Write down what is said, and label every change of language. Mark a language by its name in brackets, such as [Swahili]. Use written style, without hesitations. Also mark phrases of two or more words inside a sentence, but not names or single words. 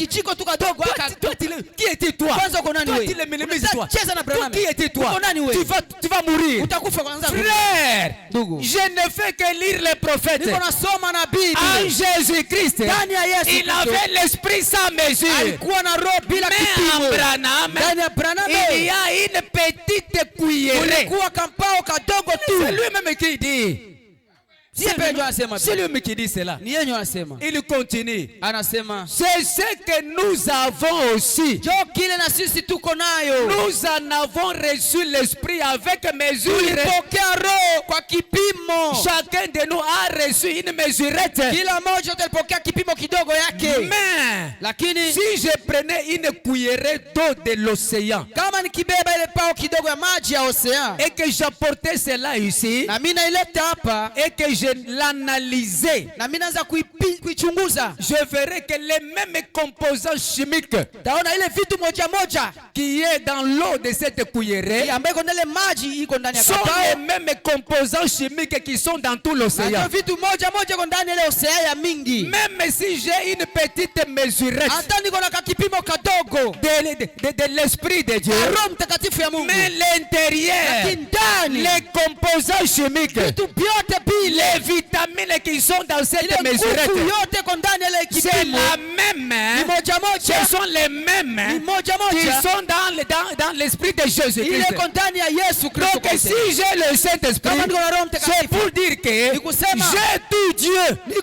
[French] Qui es-tu toi? Toi, tu le minimises toi. Qui es-tu toi? Tu vas mourir. Frère, je ne fais que lire les prophètes. [Swahili] asili. [French] En Jésus-Christ, [Swahili] Ndani ya Yesu [French] il avait l'esprit sans mesure. [Swahili] alikuwa na roho bila kipimo. [French] Mais en Branham, [Swahili] Ndani ya Branham [French] il y a une petite cuillerée. [Swahili] kulikuwa kampao kadogo tu. [French] C'est lui-même qui dit. C'est lui qui dit cela. [Swahili] Ni yeye anasema. [French] Il continue. [Swahili] Anasema [French] c'est ce que nous avons aussi. [Swahili] jo kile na sisi tuko nayo. [French] Nous en avons reçu l'esprit avec mesure. [Swahili] Tulipokea roho kwa kipimo. [French] Chacun de nous a reçu une mesurette. [Swahili] Kila mmoja alipokea kipimo kidogo yake. [French] Mais [Swahili] lakini [French] si je prenais une cuillerée d'eau de l'océan, [Swahili] kama nikibeba ile pao kidogo ya maji ya ocean, [French] et que j'apportais cela ici, [Swahili] na mimi naileta hapa, [French] et que je l'analysais, [Swahili] na mimi naanza kuichunguza, [French] je verrais que les mêmes composants chimiques, [Swahili] taona ile vitu moja moja [French] qui est dans l'eau de cette cuillerée, [Swahili] ambayo iko ndani maji iko ndani ya [French] sont les mêmes composants chimiques qui sont dans tout l'océan. [Swahili] Vitu moja moja iko ndani ile ocean ya mingi. [French] Même si j'ai une petite mesurette, [Swahili] hata niko na kipimo kadogo [French] de l'esprit de Dieu, [Swahili] Roho Mtakatifu ya Mungu, [French] mais l'intérieur, les composants chimiques, [Swahili] vitu vyote pile, [French] les vitamines qui sont dans cette mesurette, c'est la même, ce sont les mêmes qui sont dans l'esprit de Jésus-Christ. Donc si j'ai le Saint-Esprit, c'est pour dire que j'ai tout Dieu.